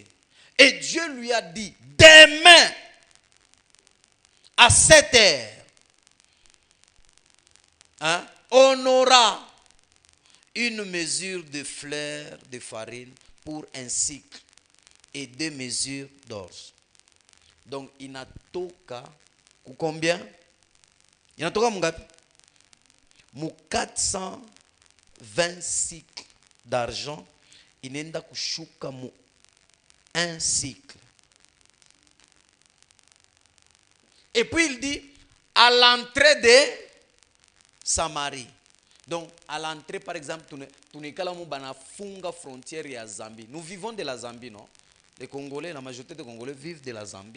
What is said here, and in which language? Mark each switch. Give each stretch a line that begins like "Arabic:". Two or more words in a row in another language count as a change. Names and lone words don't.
French: Et Dieu lui a dit, demain, à 7 heures, hein, on aura une mesure de fleurs de farine pour un cycle et 2 mesures d'orge. Donc, inatoka combien?
Swahili: Inatoka mungapi? Mu 420
French: cycles d'argent,
Swahili: inenda kushuka mu 1 cycle.
French: Et puis il dit, à l'entrée de Samarie. Donc, à l'entrée, par exemple, funga frontière ya Zambie. Nous vivons de la Zambie, non? Les Congolais, la majorité des Congolais vivent de la Zambie.